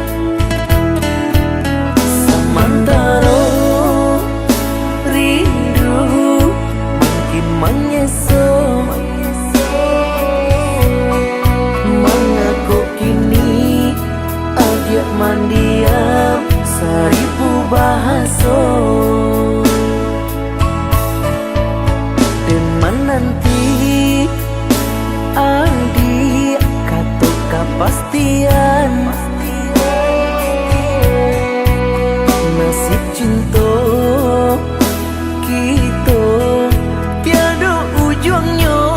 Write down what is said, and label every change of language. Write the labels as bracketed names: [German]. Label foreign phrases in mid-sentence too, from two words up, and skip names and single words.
[Minangkabau] samantara rindu makin menyeso mengaku kini adik mandiam seribu bahasa [Indonesian] dan menanti adik kata kepastian nasib cinta kita tiada ujungnya.